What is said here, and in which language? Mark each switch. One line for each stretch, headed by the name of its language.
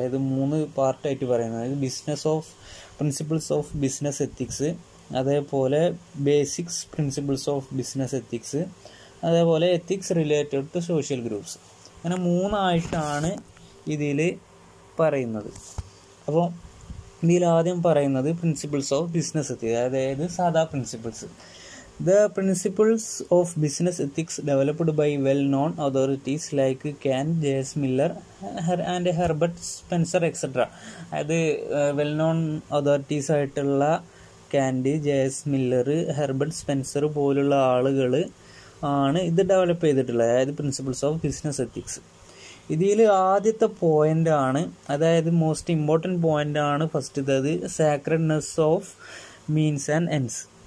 Malayalam: അതായത് 3 പാർട്ടായിട്ട് പറയുന്നത്. അതായത് പ്രിൻസിപ്പിൾസ് ഓഫ് ബിസിനസ് എത്തിക്സ്, അതേപോലെ basics principles of business ethics, അതേപോലെ ethics related to social groups. അങ്ങനെ 3ആയിട്ടാണ് ഇതിൽ പറയുന്നത്. അപ്പോൾ ഇതിൽ ആദ്യം പറയുന്നത് പ്രിൻസിപ്പിൾസ് ഓഫ് ബിസിനസ് എത്തിക്സ്, അതായത് സാധാ principles.
English: The principles of business ethics developed by well-known authorities like Kant, J.S. Miller and Herbert Spencer etc.
Malayalam: അത് വെൽ-നോൺ അതോറിറ്റീസ് ആയിട്ടുള്ള കാൻഡ്, ജെ.എസ്. മില്ലർ, ഹെർബർട്ട് സ്പെൻസർ പോലുള്ള ആളുകൾ ആണ് ഇത് ഡെവലപ്പ് ചെയ്തിട്ടുള്ളത്. അതായത് പ്രിൻസിപ്പിൾസ് ഓഫ് ബിസിനസ് എത്തിക്സ്. ഇതിൽ ആദ്യത്തെ പോയിന്റ് ആണ്, അതായത് മോസ്റ്റ് ഇമ്പോർട്ടൻറ്റ് പോയിന്റ് ആണ് ഫസ്റ്റത്തേത്, സാക്രഡ്നെസ് ഓഫ് മീൻസ് ആൻഡ് എൻഡ്സ്.